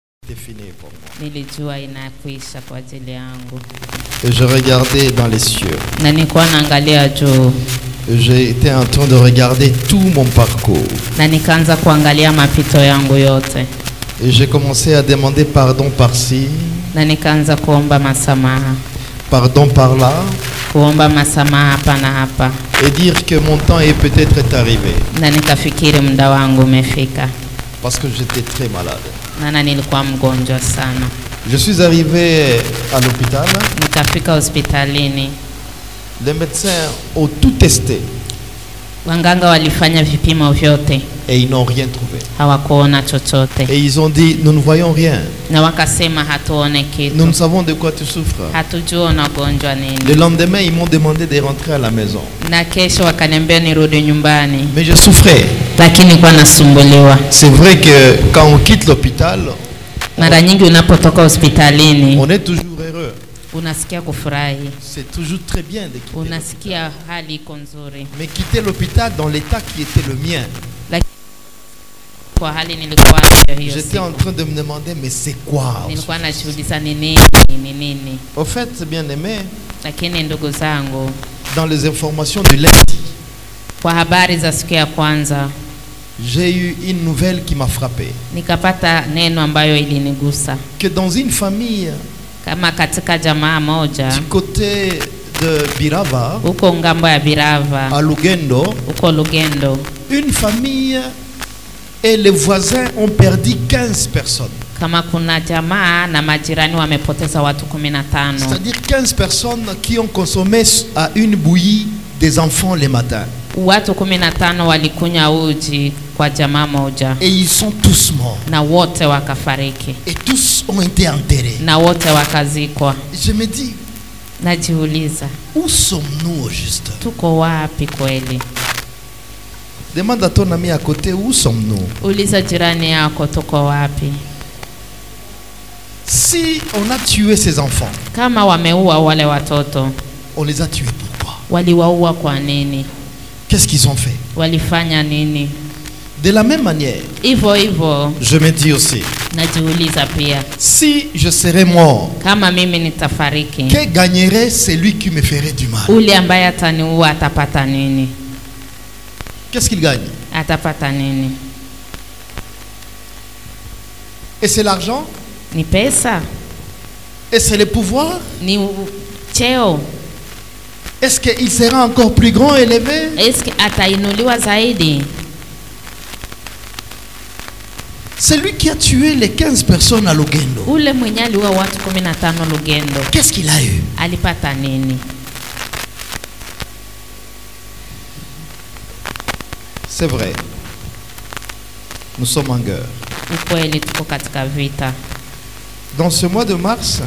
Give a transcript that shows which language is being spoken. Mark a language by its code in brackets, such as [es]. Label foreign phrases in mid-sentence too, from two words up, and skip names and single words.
[fr] c'était fini pour moi. [sw] Nilijua inakwisha kwa ajili yangu. [fr] Et je regardais dans les cieux. [sw] Na nilikuwa naangalia juu. [fr] J'étais en train de regarder tout mon parcours. [sw] Na nikaanza kuangalia mapito yangu yote. [fr] Et j'ai commencé à demander pardon par-ci, [sw] Na nikaanza kuomba masamaha. [fr] pardon par-là, [sw] Kuomba masamaha hapa na hapa. [fr] et dire que mon temps est peut-être arrivé. [sw] Na nikafikiri muda wangu umefika. [fr] Parce que j'étais très malade. [sw] Maana nilikuwa mgonjwa sana. [fr] Je suis arrivé à l'hôpital. [sw] Nikafika hospitalini. [fr] Les médecins ont tout testé. [sw] Wanganga walifanya vipimo vyote. [fr] Et ils n'ont rien trouvé. [sw] Hawakuona chochote. [fr] Et ils ont dit, nous ne voyons rien. [sw] Na wakasema hatuone kitu. [fr] Nous ne savons de quoi tu souffres. [sw] Hatujua unagonjwa nini. [fr] Le lendemain, ils m'ont demandé de rentrer à la maison. [sw] Na kesho wakaniambia nirudi nyumbani. [fr] Mais je souffrais. [sw] Lakini kwa nasumbuliwa. [fr] C'est vrai que quand on quitte l'hôpital, [sw] mara nyingi unapotoka hospitalini, [fr] on est toujours heureux. [sw] Unasikia kufurahi. [fr] C'est toujours très bien de quitter. [sw] Unasikia hali iko nzuri. [fr] Mais quitter l'hôpital dans l'état qui était le mien. [sw] Kwa hali nilikuwa hiyo. [fr] J'étais en train de me demander mais c'est quoi? [sw] Nilikuwa najiuliza ni nini. [fr] Au fait, bien aimé, [sw] lakini ndugu zangu, [fr] dans les informations de lundi, [sw] kwa habari za siku ya kwanza, [fr] j'ai eu une nouvelle qui m'a frappé. [sw] Nikapata neno ambayo ilinigusa. [fr] Que dans une famille, [sw] kama katika jamaa moja, [fr] du côté de Birava, [sw] uko ngambo ya Birava, [fr] à Lugendo, [sw] uko Lugendo, [fr] une famille et les voisins ont perdu 15 personnes. [sw] Kama kuna jamaa na majirani wamepoteza watu 15. [fr] C'est-à-dire 15 personnes qui ont consommé à une bouillie des enfants le matin. [sw] Watu 15 walikunywa uji kwa jamaa moja. [fr] Et ils sont tous morts. [sw] Na wote wakafariki. [fr] Et tous ont été enterrés. [sw] Na wote wakazikwa. [fr] Je me dis, najiuliza, où sommes-nous au juste? [sw] Tuko wapi kweli? [fr] Demande à ton ami à côté, où sommes-nous? [sw] Uliza jirani yako tuko wapi? [fr] Si on a tué ces enfants, [sw] kama wameua wale watoto, [fr] on les a tués pourquoi? [sw] Waliwaua kwa nini? [fr] Qu'est-ce qu'ils ont fait? [sw] Walifanya nini? [fr] De la même manière, [sw] hivyo [fr] je me dis aussi, [sw] najiuliza pia, [fr] si je serais mort, [sw] kama mimi nitafariki, [fr] que gagnerait celui qui me ferait du mal? [sw] Ule ambaye ataniua atapata nini? [fr] Qu'est-ce qu'il gagne? [sw] Atapata nini? [fr] Et c'est l'argent? [sw] Ni pesa? [fr] Et c'est le pouvoir? [sw] Ni cheo? [fr] Est-ce qu'il sera encore plus grand, élevé? Est-ce que [sw] atainuliwa zaidi? [fr] C'est lui qui a tué les 15 personnes à Lugendo. [sw] Ule mwenye aliua watu 15 Lugendo. [fr] Qu'est-ce qu'il a eu? [sw] Alipata nini? [fr] C'est vrai. Nous sommes en guerre. [sw] Ukweli tuko katika vita. [fr] Dans ce mois de mars,